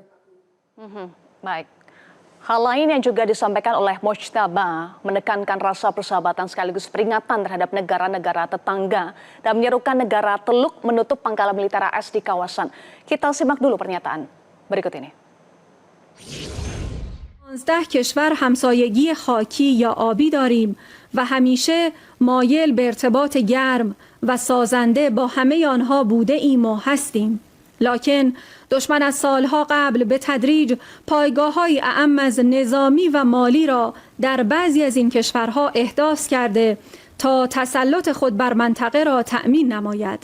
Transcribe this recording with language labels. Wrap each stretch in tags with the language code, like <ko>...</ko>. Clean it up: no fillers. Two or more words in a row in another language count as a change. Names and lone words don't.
<id>Baik. Hal lain yang juga disampaikan oleh Mojtaba menekankan rasa persahabatan sekaligus peringatan terhadap negara-negara tetangga dan menyerukan negara Teluk menutup pangkalan militer AS di kawasan. Kita simak dulu pernyataan berikut ini.</id> <fa>15 کشور همسایگی خاکی یا آبی داریم و همیشه مایل به ارتباط گرم و سازنده با همه آنها بوده ایم و هستیم. لکن دشمن از سالها قبل به تدریج پایگاه‌های اعم از نظامی و مالی را در بعضی از این کشورها احداث کرده تا تسلط خود بر منطقه را تأمین نماید.</fa>